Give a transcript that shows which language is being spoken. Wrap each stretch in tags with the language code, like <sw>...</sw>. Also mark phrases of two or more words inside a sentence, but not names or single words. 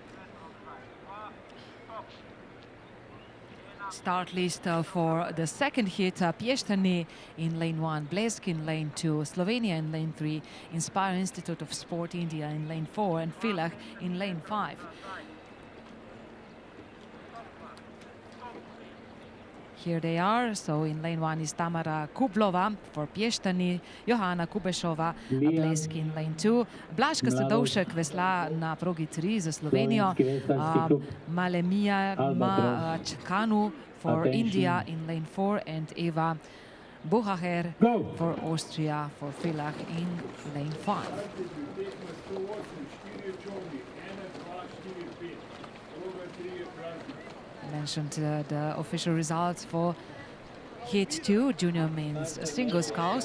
<en>Start list for the second hit: Piestany in lane 1, Blesk in lane 2, Slovenia in lane 3, Inspire Institute of Sport India in lane 4, and Villach in lane 5. Here they are. So in lane 1 is Tamara Kublova for Piestany, Johanna Kubešova, Blesk in lane 2, Blažka Sadovšek</en> <sl>vesla na progi 3 za Slovenijo,</sl> <en>Malemija Čakanu for India in lane 4, and Eva Buhaher for Austria for Villach in lane 5. Mentioned the official results for heat 2, junior men's single sculls.</en>